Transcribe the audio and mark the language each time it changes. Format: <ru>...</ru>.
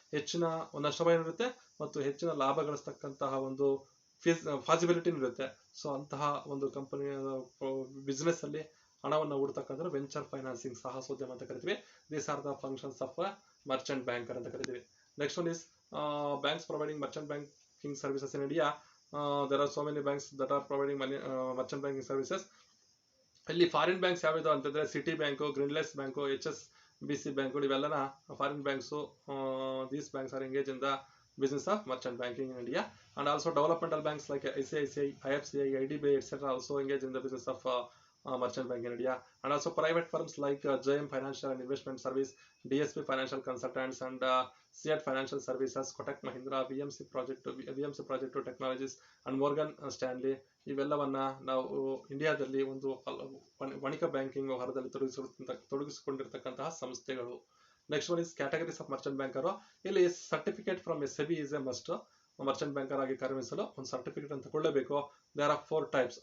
<kn>ಹೆಚ್ಚಿನ ನಷ್ಟಭಯ ಇರುತ್ತೆ ಮತ್ತು ಹೆಚ್ಚಿನ ಲಾಭ ಗಳಿಸ್ತಕ್ಕಂತಹ ಒಂದು ಫಾಸಿಬಿಲಿಟಿ ಇರುತ್ತೆ. ಸೊ ಅಂತಹ ಒಂದು ಕಂಪನಿಯ ಬಿಸ್ನೆಸ್ ಅಲ್ಲಿ ಹಣವನ್ನು ಹೂಡ್ತಕ್ಕಂಥ ವೆಂಚರ್ ಫೈನಾನ್ಸಿಂಗ್, ಸಾಹಸೋದ್ಯಮ ಅಂತ ಕರಿತೀವಿ.</kn> <en>these are the functions of merchant banker</en> <kn>ಅಂತ ಕರಿತೀವಿ.</kn> <en>Next one is banks providing merchant banking services in India. There are so many banks that are providing merchant banking services.</en> <kn>ಇಲ್ಲಿ ಫಾರಿನ್ ಬ್ಯಾಂಕ್ಸ್ ಯಾವ್ದು ಅಂತಂದ್ರೆ city bank, ಗ್ರೀನ್ಲೆಸ್ bank, HSBC bank, ಇವೆಲ್ಲನ foreign banks.</kn> <en>These banks are engage in the business of merchant banking in India. And also developmental banks like ICICI, IFCI, IDBI, etc. also engage in the business of merchant banking in India. And also private firms like JM Financial and Investment Service, DSP Financial Consultants, and CEAT Financial Services, Kotak Mahindra, VMC Project Technologies, and Morgan Stanley.</en> <kn>ಇವೆಲ್ಲವನ್ನ ನಾವು ಇಂಡಿಯಾದಲ್ಲಿ ಒಂದು ವಾಣಿಜ್ಯ banking ವ್ಯವಹಾರದಲ್ಲಿ ತೊಡಗಿಸಿಕೊಂಡಿರ್ತಕ್ಕಂತಹ ಸಂಸ್ಥೆಗಳು.</kn> <en>Next one is categories of merchant banker. ಇಲ್ಲಿ certificate from SEBI is a must.</en> <kn>Merchant banker ಆಗಿ ಕಾರ್ಯನಿರ್ವಹಿಸಲು ಒಂದು ಸರ್ಟಿಫಿಕೇಟ್ ಅಂತ ಕೊಳ್ಳಬೇಕು.</kn> <en>There are 4 types.</en>